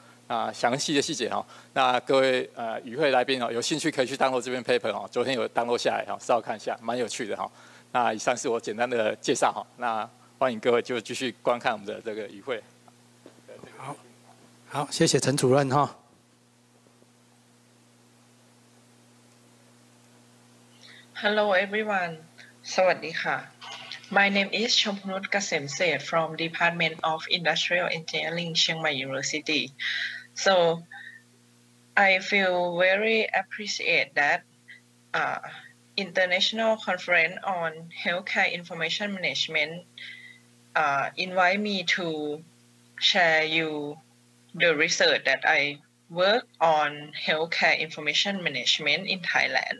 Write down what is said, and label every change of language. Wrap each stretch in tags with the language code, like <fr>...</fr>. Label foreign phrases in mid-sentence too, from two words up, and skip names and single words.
<zh>那详细的细节哈，那各位与会来宾哦，有兴趣可以去download这篇 paper 哈，昨天有download下来哈，稍后看一下，蛮有趣的哈。那以上是我简单的介绍哈，那欢迎各位就继续观看我们的这个与会。好，谢谢陈主任哈。</zh> <en>Hello everyone. สวัสดีค่ะ My name is Chompunut Kasem Seth from Department of Industrial Engineering, Chiang Mai University. So I feel very appreciate that International Conference on Healthcare Information Management invite me to share you the research that I work on healthcare information management in Thailand.</en>